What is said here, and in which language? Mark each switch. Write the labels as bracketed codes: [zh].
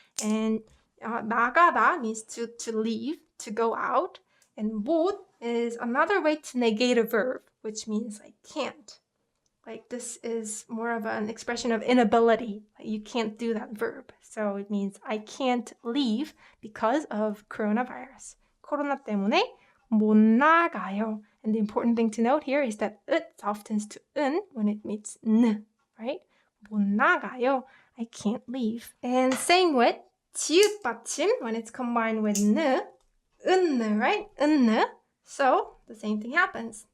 [en] And 나가다 means to leave, to go out. And 못 is another way to negate a verb, which means like can't. Like this is more of an expression of inability. Like you can't do that verb. So it means I can't leave because of coronavirus. [ko] 코로나 때문에 못 나가요. [en] And the important thing to note here is that it softens to 은 when it meets н, right? [ko] 못 나가요. [en] I can't leave. And same with 지읒 받침 when it's combined with 느, 은느, right? 은느. So the same thing happens.